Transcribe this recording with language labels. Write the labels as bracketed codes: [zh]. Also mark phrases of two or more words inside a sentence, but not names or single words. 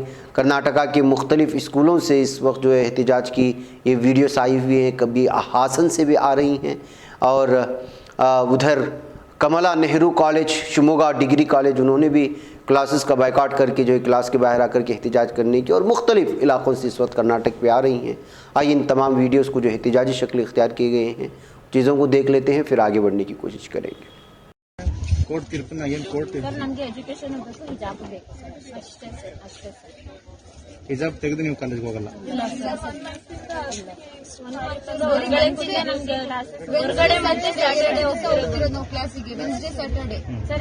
[ur] کرناٹکا کے مختلف اسکولوں سے اس وقت جو ہے احتجاج کی یہ ویڈیوز آئی ہوئی ہیں، کبھی ہاسن سے بھی آ رہی ہیں، اور ادھر کملا نہرو کالج شموگا ڈگری کالج انہوں نے بھی کلاسز کا بائیکاٹ کر کے جو ہے کلاس کے باہر آ کر کے احتجاج کرنے کی، اور مختلف علاقوں سے اس وقت کرناٹک پہ آ رہی ہیں۔ آئیے ان تمام ویڈیوز کو جو احتجاجی شکل اختیار کیے گئے ہیں چیزوں کو دیکھ لیتے ہیں، پھر آگے بڑھنے کی کوشش کریں گے۔ [kn] ಕೋರ್ಟ್ ತೀರ್ಪನ್ನ ಏನು ಕೋರ್ಟ್ ಸರ್ ನಮಗೆ ಎಜುಕೇಶನ್ ಬೇಕು, ಹಿಜಾಬ್ ಬೇಕು ಸರ್, ಅಷ್ಟೇ ಸರ್, ಅಷ್ಟೇ ಸರ್. ಹಿಜಾಬ್ ತೆಗೆದು ನೀವು ಕಾಲೇಜ್ಗೆ ಹೋಗಲ್ಲ? ಇಲ್ಲ ಸರ್, ಹೊರಗಡೆ ನಮಗೆ ಹೊರಗಡೆ ಮತ್ತೆ ಸ್ಯಾಟರ್ಡೆ ಹೋಗ್ತಿರೋದು ನಾವು ಕ್ಲಾಸಿಗೆ, ವೆನ್ಸ್ಡೇ ಸ್ಯಾಟರ್ಡೆ ಸರ್.